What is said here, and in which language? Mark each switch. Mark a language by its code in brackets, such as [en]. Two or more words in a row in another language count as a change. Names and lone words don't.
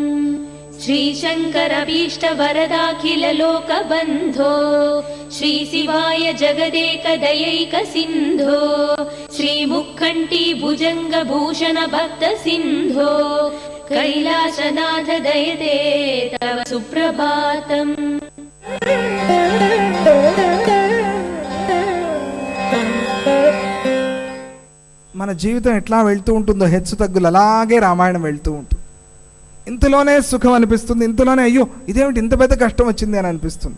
[sa] श्रीशङ्करभीष्टवरदाखिल लोकबन्धो श्रीशिवाय जगदेकदयैक सिन्धो श्रीमुक्कण्ठी भुजङ्गभूषण भक्त सिन्धो कैलासनाथ दयते तव सुप्रभातम् [te] మన జీవితం ఎట్లా వెళ్తూ ఉంటుందో హెచ్చు తగ్గులు అలాగే రామాయణం వెళ్తూ ఉంటుంది. ఇంతలోనే సుఖం అనిపిస్తుంది, ఇంతలోనే అయ్యో ఇదేమిటి ఇంత పెద్ద కష్టం వచ్చింది అని అనిపిస్తుంది.